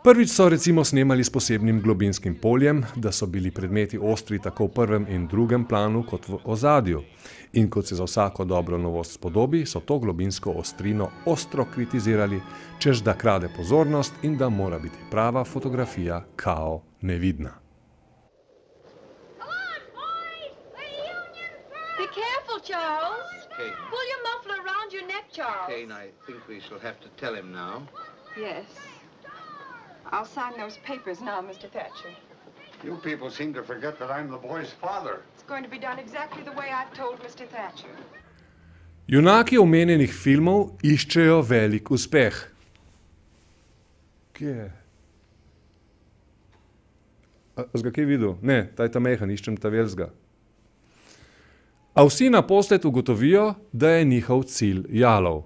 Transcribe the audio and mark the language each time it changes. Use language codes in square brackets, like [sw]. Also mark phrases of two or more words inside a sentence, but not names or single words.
[sl] Prvič so recimo snemali s posebnim globinskim poljem, da so bili predmeti ostri tako v prvem in drugem planu kot v ozadju. In kot se za vsako dobro novost spodobi, so to globinsko ostrino ostro kritizirali, čež da krade pozornost in da mora biti prava fotografija kao nevidna. [en] Be careful, Charles. Kate. Pull your muffler around your neck, Charles. Kane, I think we shall have to tell him now. Yes. I'll sign those papers now, Mr. Thatcher. You people seem to forget that I'm the boy's father. It's going to be done exactly the way I've told Mr. Thatcher. [sl] Junaki omenjenih filmov iščejo velik uspeh. Kje je? A ga kaj videl? Ne, ta je ta mehan, iščem ta velzga. A vsi naposled ugotovijo, da je njihov cilj jalov.